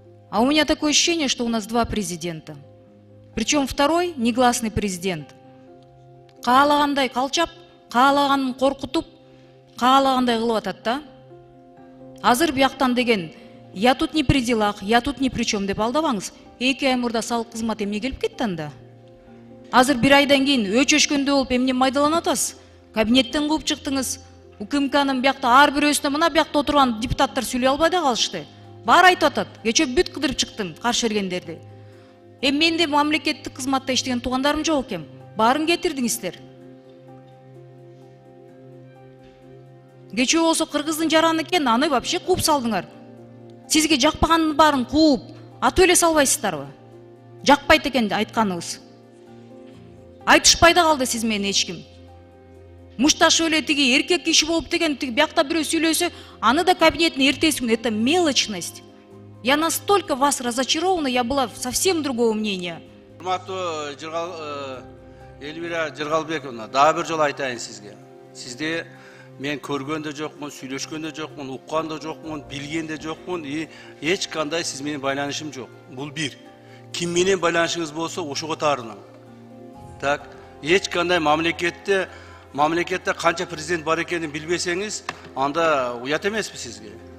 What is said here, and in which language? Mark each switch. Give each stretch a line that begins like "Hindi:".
Russian: А у меня такое ощущение, что у нас два президента. Причем второй негласный президент.
Kyrgyz: Каалагандай калчап, каалаганын коркутуп, каалагандай кылып атат да. Азыр бияктан деген
Russian: я тут не при делах, я тут ни при чем
Kyrgyz: деп алдабаңыз. 2 ай мурда салык кызматы эмне келип кетти анда? Азыр бир айдан кийин өчөшкөндө болуп эмне майдаланып атасыз? Кабинеттен кууп чыктыңыз. УКМКнын биякта ар бирөөсүнө мына биякта отурган депутаттар сүйлөй албай да калышты. Баары айтып атат. Кечээ бүт кыдырып чыктым каршы бергендерди. Менде мамлекеттик кызматта иштеген туугандарым жок экен. Баарын кетирдиңиздер. Кечээ болсо кыргыздын жараны экен, аны вообще кууп салдыңар. Сизге жакпаганын баарын кууп, атып эле салбайсыздарбы? Жакпайт экен айтканыңыз. Айтышпай да калды сиз менен эч ким. Мушташ эле тиги эркек киши болуп деген тиги биякта бирөө сүйлөсө, аны да кабинеттин эртеси күнү.
Russian: Это мелочность. Я настолько вас разочарована, я была совсем другого мнения.
Kyrgyz: Урматтуу Эльвира Жыргалбековна, дагы бир жолу айтайын сизге. Сизде мен көргөн да жокмун, сүйлөшкөн да жокмун, уккан да жокмун, билген да жокмун, эч кандай сиз менен байланышым жок. Бул бир. Ким менен байланышыңыз болсо, ошого таарынам. Так, эч кандай мамлекетте канча президент бар экенин билбесеңиз, анда уят эмеспи сизге.